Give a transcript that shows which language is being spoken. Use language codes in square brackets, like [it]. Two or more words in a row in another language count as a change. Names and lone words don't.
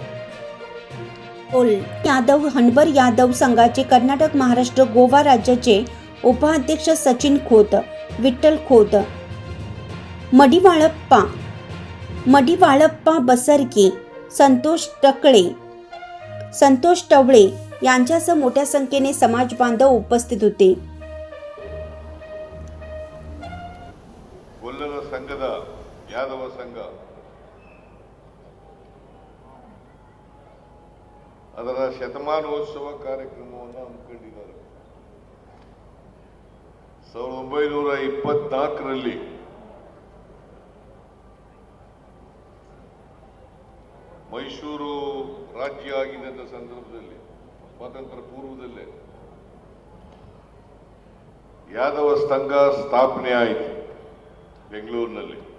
[mr] गोल यादव हनबर यादव संघाचे कर्नाटक, महाराष्ट्र, गोवा राज्याचे उपाध्यक्ष सचिन खोत, विठ्ठल खोत, मडिवाळप्पा बसरकी, संतोष टवळे यांच्यासह मोठ्या संख्येने समाज बांधव उपस्थित होते। [kn] ಗೊಲ್ಲರ ಸಂಘದ ಯಾದವ ಸಂಘ ಅದರ ಶತಮಾನೋತ್ಸವ ಕಾರ್ಯಕ್ರಮವನ್ನು ಹಮ್ಮಿಕೊಂಡಿದ್ದಾರೆ। 1924ರಲ್ಲಿ ಮೈಸೂರು ರಾಜ್ಯ ಆಗಿದ್ದ ಸಂದರ್ಭದಲ್ಲಿ, ಸ್ವಾತಂತ್ರ್ಯ ಪೂರ್ವದಲ್ಲೇ ಯಾದವ ಸಂಘ ಸ್ಥಾಪನೆ ಆಯಿತು ಬೆಂಗಳೂರಿನಲ್ಲಿ।